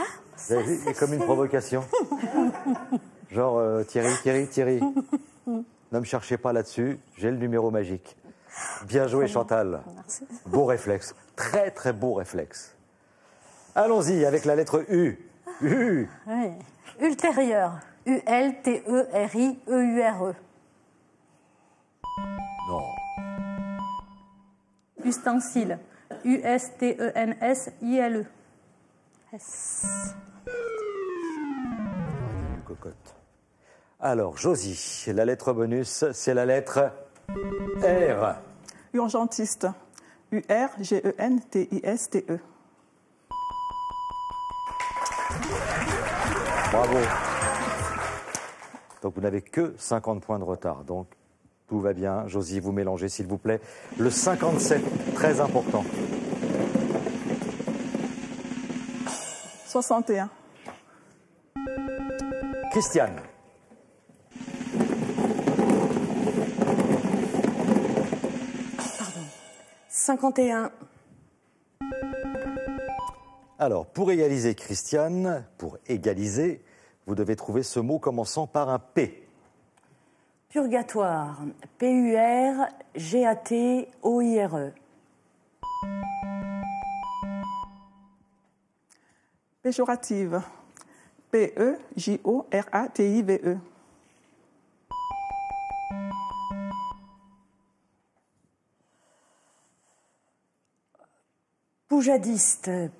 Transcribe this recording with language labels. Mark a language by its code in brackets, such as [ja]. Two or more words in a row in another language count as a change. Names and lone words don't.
[fr] Vous avez vu, c'est comme une provocation. Genre, Thierry, ne me cherchez pas là-dessus, j'ai le numéro magique. Bien joué, Chantal. Merci. Beau réflexe. Très, très beau réflexe. Allons-y avec la lettre U. U. Oui. Ultérieur. U-L-T-E-R-I-E-U-R-E. Non. Ustensile. U-S-T-E-N-S-I-L-E. S. Une cocotte. Alors, Josie, la lettre bonus, c'est la lettre R. Urgentiste. U-R-G-E-N-T-I-S-T-E. Bravo. Donc, vous n'avez que 50 points de retard. Donc, tout va bien. Josie, vous mélangez, s'il vous plaît. Le 57, très important. 61. Christiane. 51. Alors, pour égaliser, Christiane, vous devez trouver ce mot commençant par un P. Purgatoire. P-U-R-G-A-T-O-I-R-E. Péjorative. P-E-J-O-R-A-T-I-V-E. Poujadiste.